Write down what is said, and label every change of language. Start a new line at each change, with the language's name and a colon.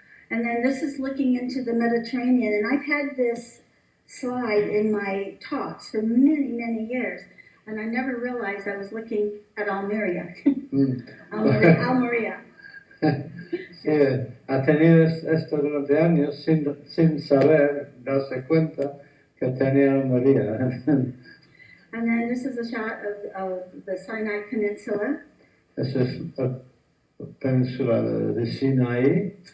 English: And then this is looking into the Mediterranean, and I've had this slide in my talks for many, many years, and I never realized I was looking at ALMERÍA. ALMERÍA.
Spanish: Sí, ha tenido esto durante años sin saber, darse cuenta que tenía ALMERÍA.
English: And then this is a shot of the Sinai Peninsula.
Spanish: Esa es la península de Sinaí.